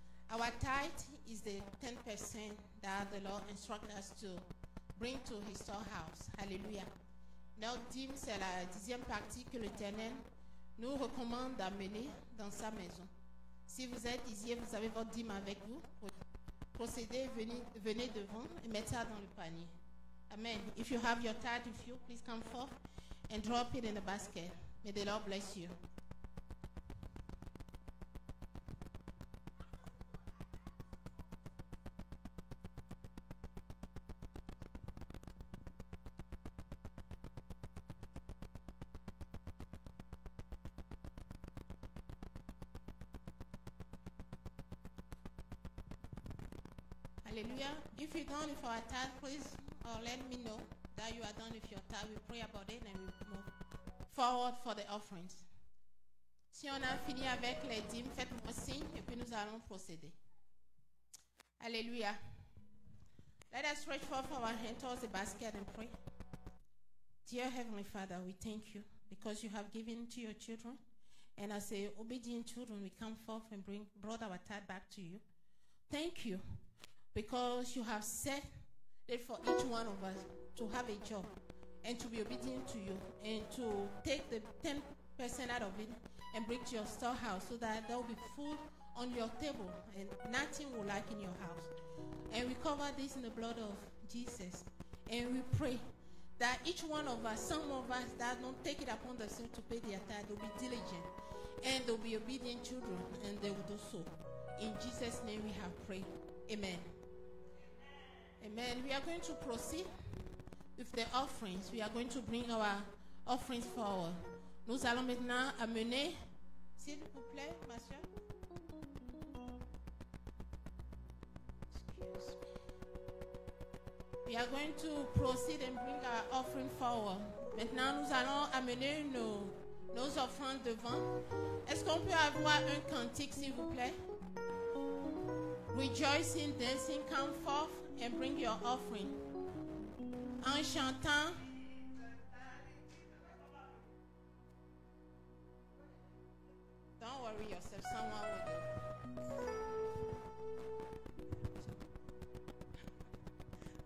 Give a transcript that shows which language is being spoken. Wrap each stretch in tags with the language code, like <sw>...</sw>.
<en>Our tithe is the 10% that the Lord instructed us to bring to his storehouse.</en> <fr>Alléluia. Notre dîme, c'est la 10e partie que l'Éternel nous recommande d'amener dans sa maison. Si vous êtes ici et vous avez votre dîme avec vous, procédez, venez devant et mettez ça dans le panier. Amen.</fr> <en>If you have your tithe with you, please come forth and drop it in the basket. May the Lord bless you. Hallelujah. If you're done with our tithe, please let me know that you are done with your tithe. We pray about it and we move forward for the offerings.</en> <fr>Si on a fini avec les dîmes, faites-moi signe et puis nous allons procéder.</fr> <en>Hallelujah. Let us stretch forth our hand towards the basket and pray. Dear Heavenly Father, we thank you because you have given to your children. And as a obedient children, we come forth and brought our tithe back to you. Thank you. Because you have said it for each one of us to have a job and to be obedient to you and to take the 10% out of it and bring to your storehouse so that there will be food on your table and nothing will lack in your house. And we cover this in the blood of Jesus. And we pray that each one of us, some of us that don't take it upon themselves to pay their tithe, will be diligent and they'll be obedient children and they will do so. In Jesus' name we have prayed. Amen. Amen. We are going to proceed with the offerings. We are going to bring our offerings forward.</en> <fr>Nous allons maintenant amener, s'il vous plaît, ma soeur.</fr> <en>Excuse me. We are going to proceed and bring our offering forward.</en> <fr>Maintenant, nous allons amener nos offrandes devant. Est-ce qu'on peut avoir un cantique, s'il vous plaît?</fr> <en>Rejoicing, dancing, come forth and bring your offering.</en> <fr>En chantant.</fr> <en>Don't worry yourself, someone will do.</en>